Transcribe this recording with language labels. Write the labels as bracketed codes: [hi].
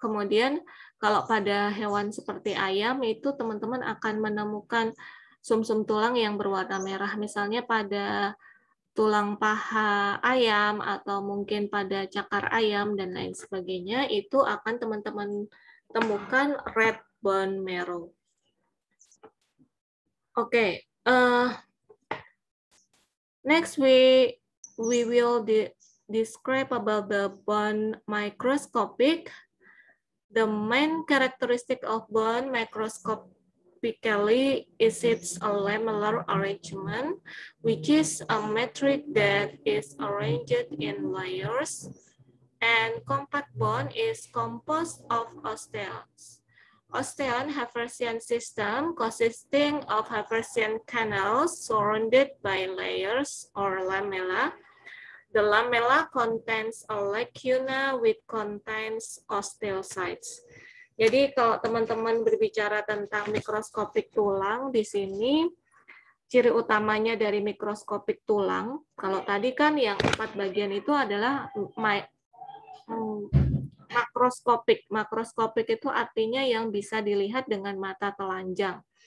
[id] Kemudian kalau pada hewan seperti ayam itu teman-teman akan menemukan sumsum tulang yang berwarna merah. Misalnya pada tulang paha ayam atau mungkin pada cakar ayam dan lain sebagainya, itu akan teman-teman temukan red bone marrow. [en] Okay. Next we will describe about the bone microscopic. The main characteristic of bone microscopically is its lamellar arrangement, which is a matrix that is arranged in layers, and compact bone is composed of osteons. Osteon Haversian system consisting of Haversian canals surrounded by layers or lamella. The lamella contains a lacuna which contains osteocytes. [id] Jadi kalau teman-teman berbicara tentang mikroskopik tulang, di sini ciri utamanya dari mikroskopik tulang, kalau tadi kan yang 4 bagian itu adalah makroskopik. Makroskopik itu artinya yang bisa dilihat dengan mata telanjang.